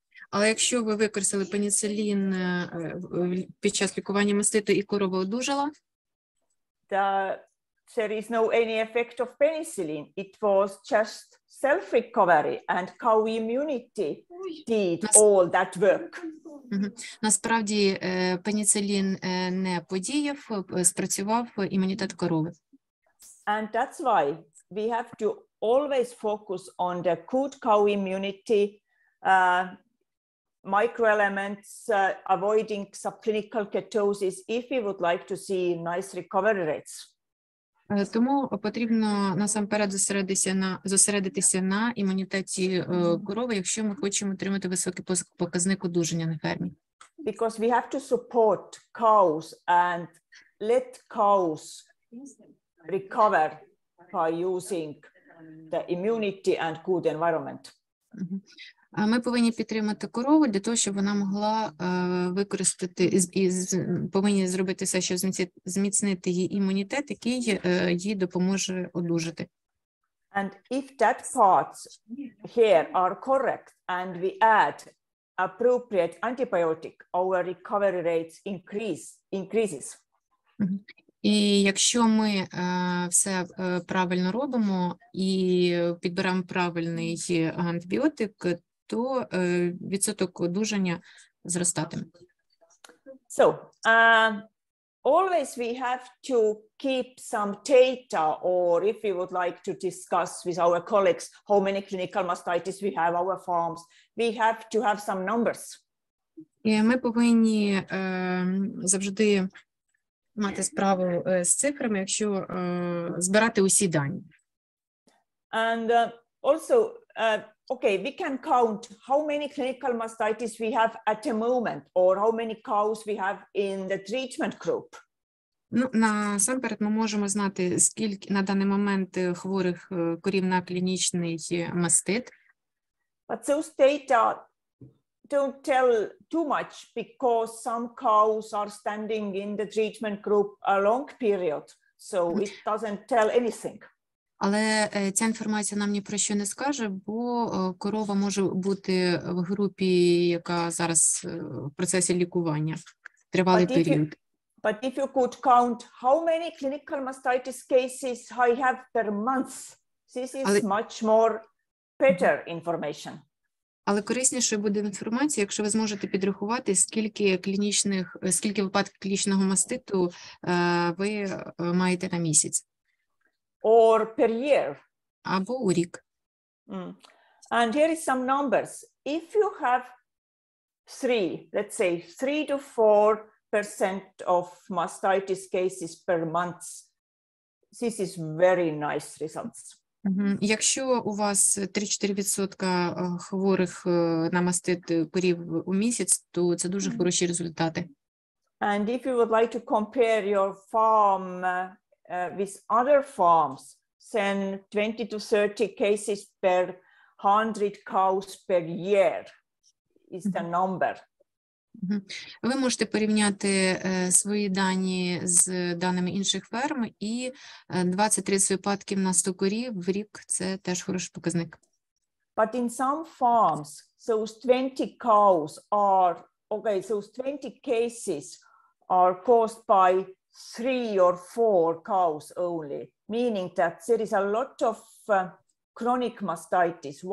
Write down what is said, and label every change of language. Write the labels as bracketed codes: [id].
[uk] Але якщо ви використали пеніцилін під час лікування маститу і корова одужала? [en] There is no any effect of penicillin. It was just self-recovery and cow immunity did all that work. [uk] Насправді пеніцилін не подіяв, спрацював імунітет корови. [en] And that's why we have to always focus on the good cow immunity, microelements, avoiding subclinical ketosis if we would like to see nice recovery rates. [uk] Тому потрібно насамперед зосередитися на імунітеті корови, якщо ми хочемо отримати високий показник одужання на фермі. [en] Because we have to support cows and let cows recover by using the immunity and good environment. [uk] Ми повинні підтримати корову для того, щоб вона могла використати і повинні зробити все, щоб зміцнити її імунітет, який їй допоможе одужати. [en] And if that parts here are correct and we add appropriate antibiotic, our recovery rates increases. [uk] І якщо ми все правильно робимо і підберемо правильний антибіотик, то відсоток одужання зростатиме. [en] So, always we have to keep some data, or if we would like to discuss with our colleagues how many clinical mastitis we have our farms, we have to have some numbers. [uk] І ми повинні завжди мати справу з цифрами, якщо збирати усі дані. [en] And also, okay, we can count how many clinical mastitis we have at the moment, or how many cows we have in the treatment group. [uk] Ну, насамперед ми можемо знати, скільки на даний момент хворих корів на клінічний мастит. [en] But those data don't tell too much because some cows are standing in the treatment group a long period, so it doesn't tell anything. [uk] Але ця інформація нам ні про що не скаже, бо корова може бути в групі, яка зараз в процесі лікування, тривалий період. [en] But if you could count how many clinical mastitis cases I have per month, this is much more better information. [uk] Але кориснішою буде інформація, якщо ви зможете підрахувати, скільки випадків клінічного маститу ви маєте на місяць. [en] Or per year. [uk] Або у рік. [en] And here is some numbers. If you have 3 to 4% of mastitis cases per month, this is very nice results. [uk] Якщо у вас 3-4% хворих на мастит корів у місяць, то це дуже хороші результати. [en] And if you would like to compare your farm with other farms, then 20 to 30 cases per 100 cows per year is the number. [uk] Ви можете порівняти свої дані з даними інших ферм, і 20-30 випадків на 100 корів в рік – це теж хороший показник. [en] But in some farms, those 20 cows are, okay, those 20 cases are caused by 3 or 4 cows only, meaning that there is a lot of chronic mastitis.